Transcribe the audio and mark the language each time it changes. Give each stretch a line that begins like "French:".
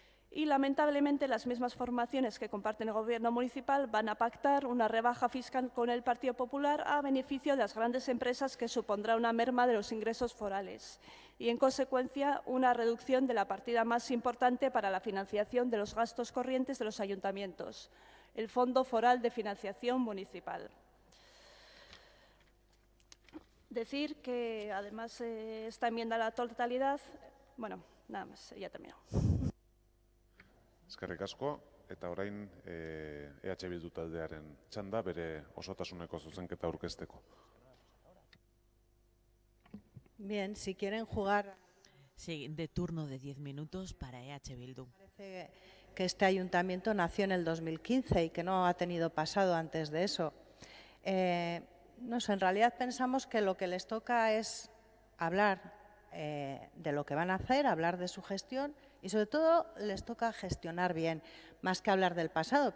Spanish: Y, lamentablemente, las mismas formaciones que comparten el Gobierno municipal van a pactar una rebaja fiscal con el Partido Popular a beneficio de las grandes empresas, que supondrá una merma de los ingresos forales y, en consecuencia, una reducción de la partida más importante para la financiación de los gastos corrientes de los ayuntamientos, el Fondo Foral de Financiación Municipal. Decir que, además, esta enmienda a la totalidad, bueno, nada más, ya termino.
Basque: Eskerrik asko, eta orain EH Bildu taldearen txanda bere osotasuneko zuzenketa aurkezteko.
Spanish: Bien, si quieren jugar... Sí, de turno de 10 minutos para EH Bildu. Parece que este ayuntamiento nació en el 2015 y que no ha tenido pasado antes de eso. No sé, en realidad pensamos que lo que les toca es hablar de lo que van a hacer, hablar de su gestión y sobre todo les toca gestionar bien, más que hablar del pasado.